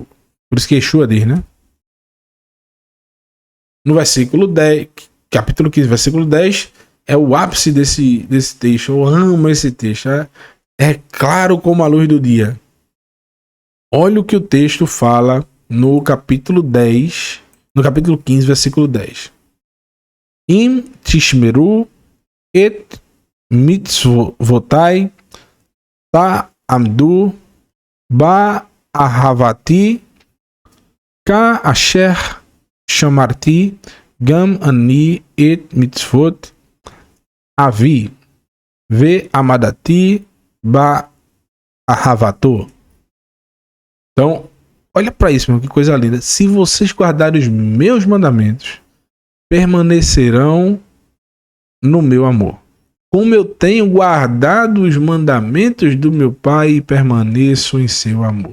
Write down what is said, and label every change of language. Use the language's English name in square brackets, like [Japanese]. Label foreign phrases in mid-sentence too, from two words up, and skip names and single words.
[Portuguese] Por isso que Yeshua diz, né? No versículo 10, capítulo 15, versículo 10, é o ápice desse texto. Eu amo esse texto. É claro como a luz do dia. Olha o que o texto fala no capítulo 10, no capítulo 15, versículo 10. [Hebrew] אם תשמרו את מצותי תעמדו באהבתי כאשר שמרתי גם אני את מצות אבי ועמדתי באהבתו. [Portuguese] Então, olha para isso, meu, que coisa linda. Se vocês guardarem os meus mandamentos, permanecerão no meu amor. Como eu tenho guardado os mandamentos do meu Pai e permaneço em seu amor.